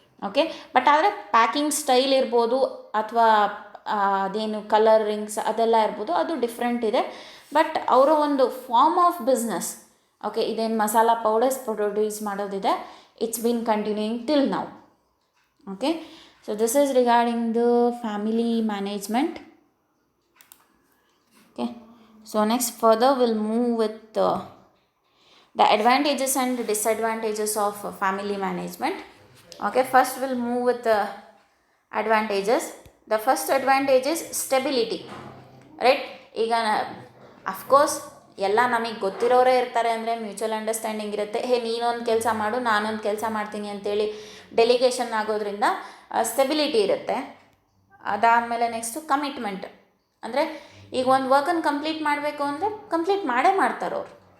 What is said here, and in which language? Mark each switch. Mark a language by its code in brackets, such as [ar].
[kn] Okay, but ಆದರೆ packing style ಇರ್ಬೋದು ಅಥವಾ ಅದೇನು ಕಲರಿಂಗ್ಸ್ ಅದೆಲ್ಲ ಇರ್ಬೋದು, ಅದು ಡಿಫ್ರೆಂಟ್ ಇದೆ. ಬಟ್ ಅವರ ಒಂದು ಫಾರ್ಮ್ ಆಫ್ ಬಿಸ್ನೆಸ್, ಓಕೆ, ಇದೇನು ಮಸಾಲ ಪೌಡರ್ಸ್ ಪ್ರೊಡ್ಯೂಸ್ ಮಾಡೋದಿದೆ, [en] It's been continuing till now. Okay, so this is regarding the family management. Okay, so next further we'll move with the advantages and disadvantages of family management. Okay, first we'll move with the advantages. The first advantage is stability, right? [kn] ಈಗ of course ಎಲ್ಲ ನಮಗೆ ಗೊತ್ತಿರೋರೇ ಇರ್ತಾರೆ ಅಂದರೆ mutual understanding ಇರುತ್ತೆ. ನೀನೊಂದು ಕೆಲಸ ಮಾಡು, ನಾನೊಂದು ಕೆಲಸ ಮಾಡ್ತೀನಿ ಅಂತೇಳಿ ಡೆಲಿಗೇಷನ್ ಆಗೋದ್ರಿಂದ ಸ್ಟೆಬಿಲಿಟಿ ಇರುತ್ತೆ. ಅದಾದಮೇಲೆ ನೆಕ್ಸ್ಟು ಕಮಿಟ್ಮೆಂಟ್, ಅಂದರೆ ಈಗ ಒಂದು ವರ್ಕನ್ನು ಕಂಪ್ಲೀಟ್ ಮಾಡಬೇಕು ಅಂದರೆ ಕಂಪ್ಲೀಟ್ ಮಾಡೇ ಮಾಡ್ತಾರೆ ಅವರು.